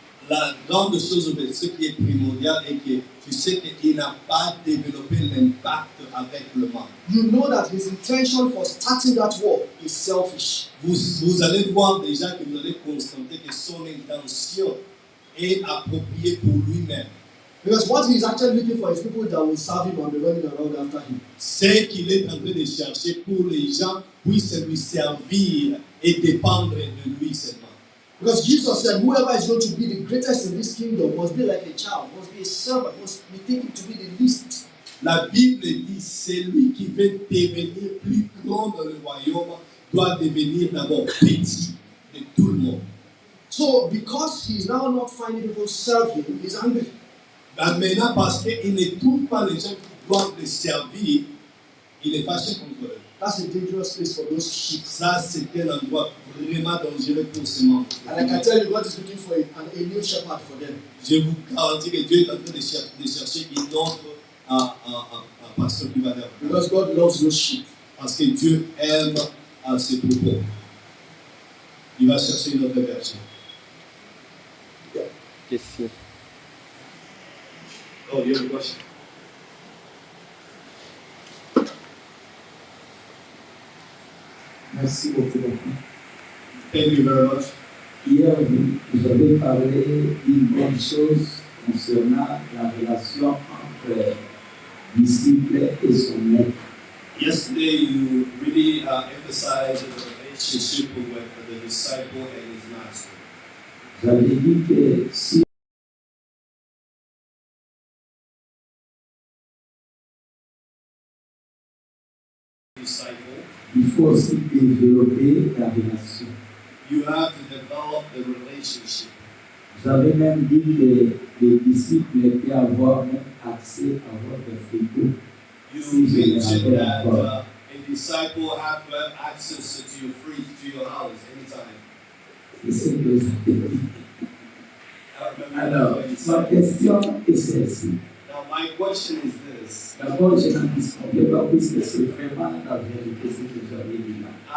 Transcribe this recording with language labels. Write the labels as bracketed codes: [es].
[fr] La grande chose, ce qui est primordial, est que tu sais qu'il n'a pas développé l'impact avec le monde. [en] You know that his intention for starting that work is selfish. [fr] Vous allez voir déjà que vous allez constater que son intention est appropriée pour lui-même. [en] Because what he is actually looking for is people that will serve him and be running around after him. [fr] C'est qu'il est en train de chercher pour les gens puissent lui servir et dépendre de lui seulement. [en] Because Jesus said, whoever is going to be the greatest in this kingdom must be like a child, must be a servant, must be taken to be the least. [fr] La Bible dit, celui qui veut devenir plus grand dans le royaume doit devenir d'abord petit de tout le monde. [en] So, because he is now not finding people serve him, he is angry. [fr] Maintenant, parce qu'il ne trouve pas les gens qui doivent le servir, il est fâché contre eux. [en] That's a dangerous place for those sheep. [fr] Ça, c'est un endroit vraiment dangereux pour ces membres. [en] And I can tell you, God is looking for a new shepherd for them. [fr] Je vous garantis que Dieu est en train de chercher une autre pasteur qui va leur. [en] Because God loves those sheep. [fr] Parce que Dieu aime ses propos. Il va chercher une autre version. [en] Question. Oh, you have a question? [fr] Merci beaucoup. [en] Thank you very much. [fr] Hier, vous avez parlé d'une bonne chose concernant la relation entre disciple et son maître. [en] Yesterday, you really emphasized the relationship with the disciple and his master. [fr] Vous avez dit que si [en] Disciple, [fr] il faut aussi développer la relation. [en] you have to develop the relationship. [fr] Vous avez même dit que les disciples peuvent avoir même accès à votre frigo. [en] You mentioned that a disciple have to have access to your fridge, to your house anytime. [fr] C'est ce que vous avez dit. [en] I remember [fr] Alors, [en] when you said- [fr] question est celle-ci. [en] Now, my question is this. [fr] D'abord, je n'en disconnais pas puisque c'est vraiment la vérité ce que vous avez dit là.